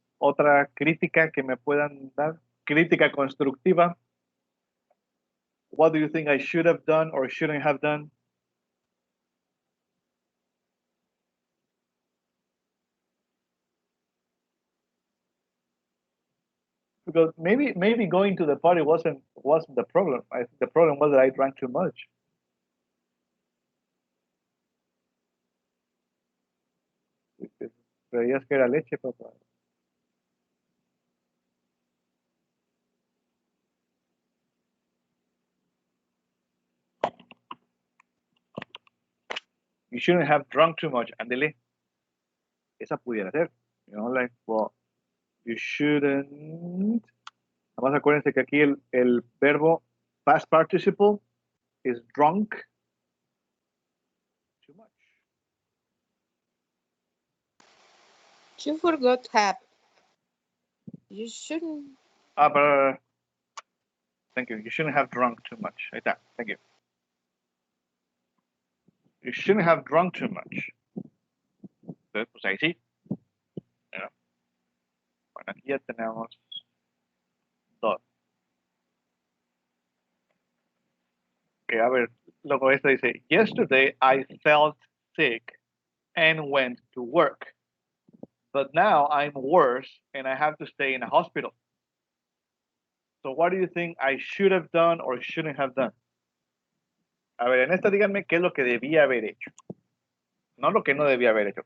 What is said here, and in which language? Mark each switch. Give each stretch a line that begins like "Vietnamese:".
Spanish: ¿Otra crítica que me puedan dar? Crítica constructiva.
English: What do you think I should have done or shouldn't have done? Because maybe going to the party wasn't the problem. The problem was that I drank too much.
Spanish: Creías que era leche, papá.
English: You shouldn't have drunk too much.
Spanish: Ándele. Esa pudiera ser.
English: You know, like, well, you shouldn't.
Spanish: Además, acuérdense que aquí el verbo
English: past participle is drunk too much. You forgot have. You shouldn't. But thank you. You shouldn't have drunk too much.
Spanish: Ahí está.
English: Thank you. You shouldn't have drunk too much.
Spanish: Entonces, pues ahí sí. Bueno, aquí ya tenemos dos. Que a ver, luego esta dice,
English: yesterday I felt sick and went to work. But now I'm worse and I have to stay in a hospital. So what do you think I should have done or shouldn't have done?
Spanish: A ver, en esta díganme qué es lo que debía haber hecho. No lo que no debía haber hecho.